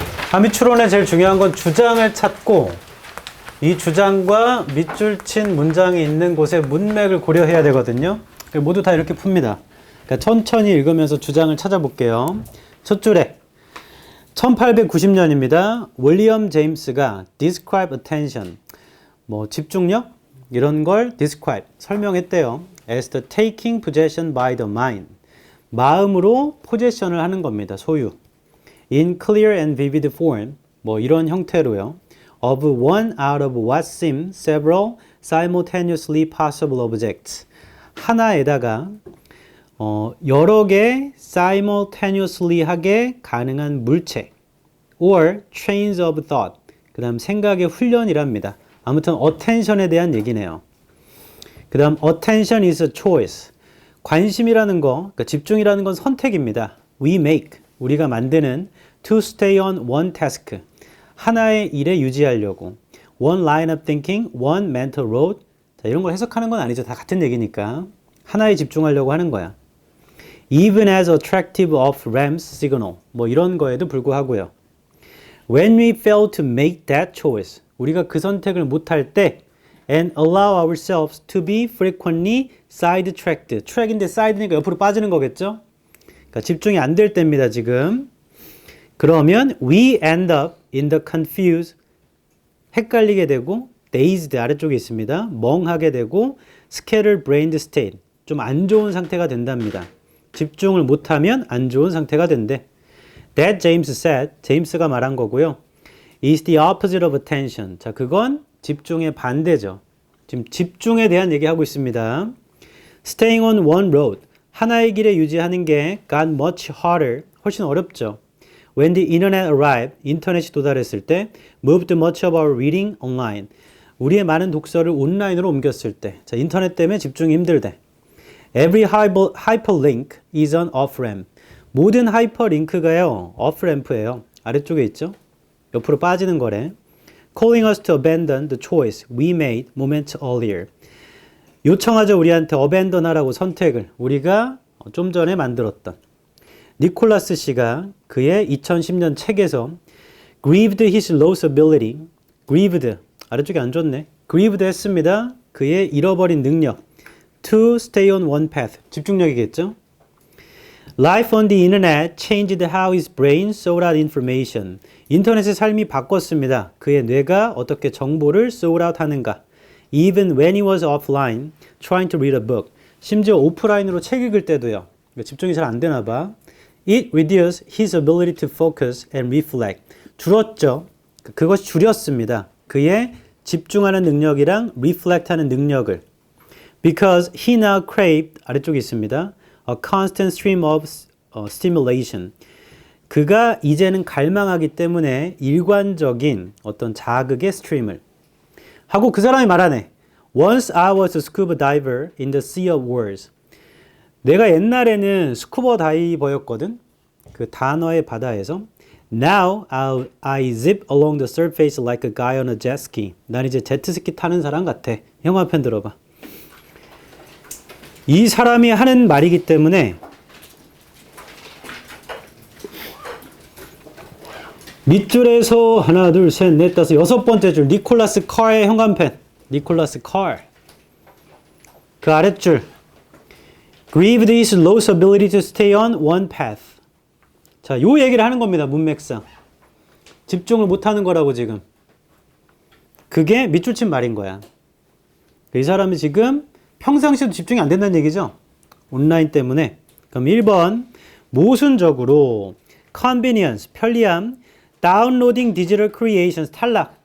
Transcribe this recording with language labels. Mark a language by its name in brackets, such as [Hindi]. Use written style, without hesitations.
[Korean] 함의 추론에 제일 중요한 건 주장을 찾고 이 주장과 밑줄 친 문장이 있는 곳에 문맥을 고려해야 되거든요. 모두 다 이렇게 풉니다. 그러니까 천천히 읽으면서 주장을 찾아볼게요. 첫 줄에 1890년입니다. 윌리엄 제임스가 [English] describe attention, [Korean] 뭐 집중력 이런 걸 describe, 설명했대요. [English] as the taking possession by the mind, [Korean] 마음으로 포제션을 하는 겁니다. 소유. [English] in clear and vivid form, [Korean] 뭐 이런 형태로요. [English] of one out of what seem several simultaneously possible objects, [Korean] 하나에다가 여러 개 [English] simultaneously 하게 가능한 물체 or trains of thought, [Korean] 그 다음 생각의 훈련이랍니다. 아무튼 attention에 대한 얘기네요. 그 다음 [English] attention is a choice, [Korean] 관심이라는 거, 그러니까 집중이라는 건 선택입니다. [English] we make, [Korean] 우리가 만드는 [English] to stay on one task, [Korean] 하나의 일에 유지하려고 [English] one line of thinking, one mental road, [Korean] 자, 이런 걸 해석하는 건 아니죠. 다 같은 얘기니까 하나에 집중하려고 하는 거야. [English] even as attractive of Ram's signal, [Korean] 뭐 이런 거에도 불구하고요. [English] when we fail to make that choice, [Korean] 우리가 그 선택을 못할 때 [English] and allow ourselves to be frequently sidetracked, track인데 side니까 [Korean] 옆으로 빠지는 거겠죠? 그러니까 집중이 안 될 때입니다, 지금. 그러면 [English] we end up in the confused [Korean] 헷갈리게 되고 dazed 아래쪽에 있습니다. 멍하게 되고 [English] scattered brain state [Korean] 좀 안 좋은 상태가 된답니다. 집중을 못하면 안 좋은 상태가 된대. [English] That James said, [Korean] 제임스가 말한 거고요. [English] is the opposite of attention. [Korean] 자, 그건 집중의 반대죠. 지금 집중에 대한 얘기하고 있습니다. [English] Staying on one road. [Korean] 하나의 길에 유지하는 게 [English] got much harder. [Korean] 훨씬 어렵죠. [English] When the internet arrived. [Korean] 인터넷이 도달했을 때 [English] moved much of our reading online. [Korean] 우리의 많은 독서를 온라인으로 옮겼을 때. 자, 인터넷 때문에 집중이 힘들대. [English] Every hyperlink is an off-ramp. [Korean] 모든 하이퍼링크가요. off-ramp예요. 아래쪽에 있죠. 옆으로 빠지는 거래. [English] Calling us to abandon the choice we made moments earlier. [Korean] 요청하죠. 우리한테 abandon 하라고 선택을. 우리가 좀 전에 만들었던. 니콜라스 씨가 그의 2010년 책에서 [English] grieved his lost ability. [Korean] grieved. 아래쪽에 안 좋네. grieved 했습니다. 그의 잃어버린 능력. [English] to stay on one path. [Korean] 집중력이겠죠. [English] Life on the internet changed how his brain sought out information. [Korean] 인터넷의 삶이 바꿨습니다. 그의 뇌가 어떻게 정보를 [English] sought out [Korean] 하는가. [English] Even when he was offline, trying to read a book. [Korean] 심지어 오프라인으로 책 읽을 때도요. 집중이 잘 안 되나 봐. [English] It reduced his ability to focus and reflect. [Korean] 줄었죠. 그것이 줄였습니다. 그의 집중하는 능력이랑 reflect 하는 능력을. [English] Because he now craved, [Korean] 아래쪽에 있습니다. [English] A constant stream of stimulation. [Korean] 그가 이제는 갈망하기 때문에 일관적인 어떤 자극의 스트림을 하고 그 사람이 말하네. [English] Once I was a scuba diver in the sea of words. [Korean] 내가 옛날에는 스쿠버 다이버였거든. 그 단어의 바다에서. [English] Now I zip along the surface like a guy on a jet ski. [Korean] 난 이제 제트스키 타는 사람 같아. 영화 편 들어봐. 이 사람이 하는 말이기 때문에 밑줄에서 하나, 둘, 셋, 넷, 다섯, 여섯 번째 줄 니콜라스 칼의 현관펜. 니콜라스 칼. 그 아랫줄 [English] grieved his lost ability to stay on one path. [Korean] 자, 요 얘기를 하는 겁니다. 문맥상. 집중을 못하는 거라고 지금. 그게 밑줄 친 말인 거야. 이 사람이 지금 평상시에도 집중이 안 된다는 얘기죠. 온라인 때문에. 그럼 1번 모순적으로 convenience, 편리함, downloading digital creations, 탈락.